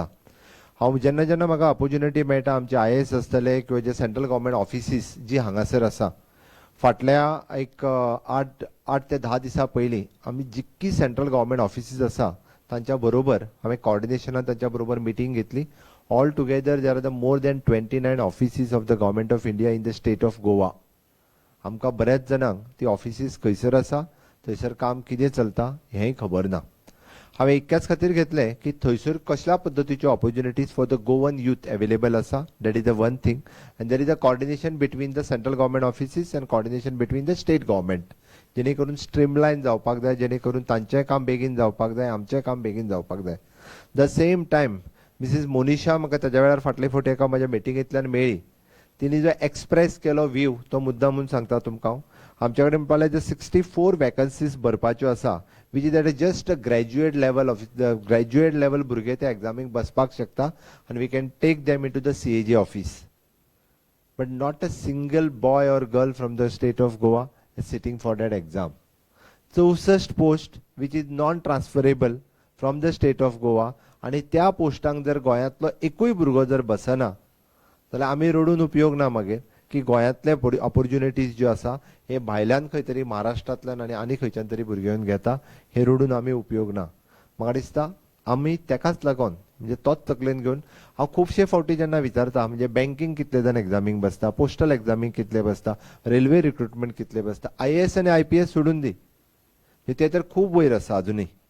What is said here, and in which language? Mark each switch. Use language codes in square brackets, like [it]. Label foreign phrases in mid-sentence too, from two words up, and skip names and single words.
[kok] हांव जेन्ना जेन्ना म्हाका ऑपॉर्च्युनिटी मेळटा, आमचे IAS आसतले किंवा जे [en] central government offices [kok] जी हांगासर आसा, फाटल्या एक 8 ते 10 दिसां पयलीं आमी जितकी [en] central government offices [kok] आसा तांच्या बरोबर हांवें कॉर्डिनेशनान तांच्या बरोबर मिटींग घेतली. [en] all together there are the more than 29 offices of the Government of India in the State of Goa. [kok] आमकां बऱ्याच जाणांक ती ऑफिसीस खंयसर आसा, थंयसर काम कितें चलता हेंय खबर ना. हांवें इतक्याच खातीर घेतलें की थंयसर कसल्या पद्दतीच्यो [en] opportunities for the Goan youth available [kok] आसा. [en] that is the one thing. and there is a coordination between the central government offices and coordination between the state government, [kok] जेणे करून स्ट्रीमलायन जावपाक जाय, जेणे करून तांचें काम बेगीन जावपाक जाय, आमचें काम बेगीन जावपाक जाय. [en] the same time [kok] मिसेस मोनिशा म्हाका ताज्या वेळार फाटले फावटी एका म्हाज्या मिटिंगेंतल्यान मेळ्ळी. तिणी जो एक्सप्रेस केलो व्यू तो मुद्दाम म्हणून सांगता तुमकां हांव. आमचे कडेन म्हणपाक जे 64 वॅकन्सीज भरपाच्यो आसा, [en] which is at just graduate level of the graduate level [kok] भुरगे त्या एग्जामीक बसपाक शकता आनी [en] we can take them in to the CAG office. but not a single boy or girl from the state of Goa sitting for that exam. [kok] 64 पोस्ट [en] which is non transferable from the state of Goa, [kok] आणि त्या पोस्टांक जर गोंयांतलो एकूय भुरगो जर बसना जाल्यार आमी रडून उपयोग ना मागीर की गोंयांतले ऑपॉर्च्युनिटीज ज्यो आसा हे भायल्यान खंय तरी महाराष्ट्रांतल्यान आनी खंयच्यान तरी भुरगे येवन घेता, हे रडून आमी उपयोग ना. म्हाका दिसता आमी तेकाच लागून म्हणजे तोच तकलेन घेवन हांव खुबशे फावटी जेन्ना विचारता, म्हणजे बँकींग कितले जाण एग्जामीक बसता, पोस्टल एग्जामीक कितले बसता, [en] railway recruitment [kok] कितले बसता, IAS आनी IPS सोडून दी, ते तर खूब वयर आसा अजुनूय.